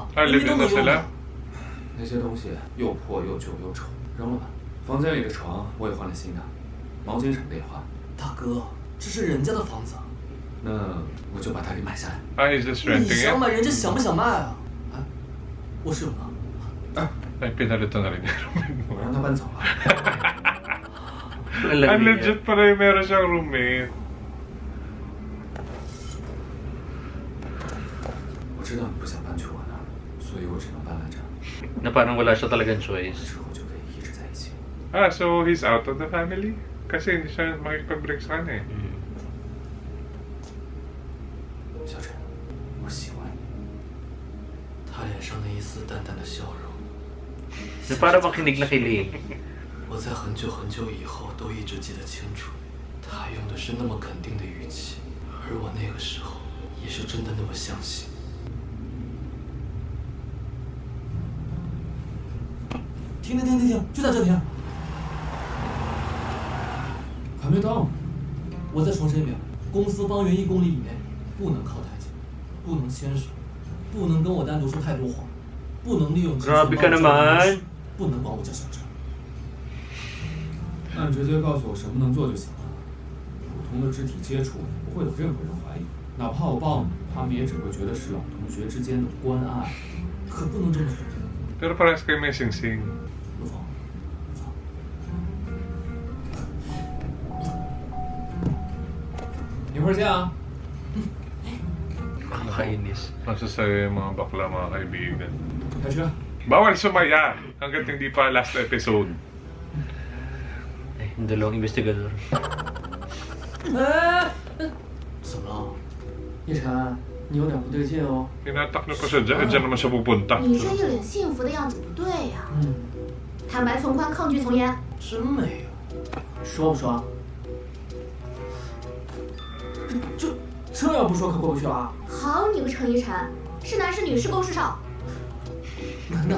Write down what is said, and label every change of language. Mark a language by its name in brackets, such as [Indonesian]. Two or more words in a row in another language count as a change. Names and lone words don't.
[Chinese] Ah, 明明 [English] live [Chinese] 都 [English] in [Chinese] 能 [Filipino] na [Chinese] 用 [Filipino] sila? [Chinese] 的。那些东西又破又旧又丑，扔了吧。房间里的床我也换了新的，毛巾什么的也换。大哥，这是人家的房子，那我就把它给买下来。 [English] Ah, he's just [Chinese] 你 [English] renting [Chinese] 想 [English] it? [Chinese] 买，人家想不想卖啊？哎，我室友呢？ [Filipino] Ay, pinalitan na rin yung roommate mo. [Chinese] 我让他搬走了。 [Filipino] Alam Ah, niya. legit pala yung meron siyang roommate. [Chinese] 我知道你不想搬去我那儿，所以我只能搬来这儿， [Filipino] Na parang wala siya talagang choice. [Chinese] 之后就可以一直在一起。 [English] Ah, so he's out of the family? [Filipino] Kasi hindi siya makikipag-break sa kanya eh. [Chinese] 小陈，我喜欢你。他脸上那一丝淡淡的笑容， [Filipino] Na parang makinig na kilig. [Chinese] 我在很久很久以后都一直记得清楚。他用的是那么肯定的语气，而我那个时候也是真的那么相信。停！就在这停！还没到。我再重申一遍，公司方圆1公里以内不能靠太近，不能牵手，不能跟我单独说太多话，不能利用机会 [Filipino] Grabe ka naman. [Chinese] 不能管我叫小陈。那你直接告诉我什么能做就行了。普通的肢体接触不会有任何人怀疑，哪怕我抱你，他们也只会觉得是老同学之间的关爱。可不能这么随便。 [Filipino] Pero parehas kayo may sing-sing. [Chinese] 陆枫，一会儿见啊。 [Filipino] Kakainis. Masasaya yung mga bakla, mga kaibigan. [Chinese] 开车。 [Filipino] Bawal sumaya hanggat hindi pa [English] last episode. [Filipino] Ay, yung dalawang investigador. [Chinese] 哎，怎么了？叶晨，你有点不对劲哦。 [Filipino] Tinatak na pa siya dyan. Diyan naman siya pupunta. [Chinese] 你这一脸幸福的样子不对呀、嗯，坦白从宽，抗拒从严。真没有。说不说？这要不说可过不去了。好你个程一晨，是男是女是攻是受？男的。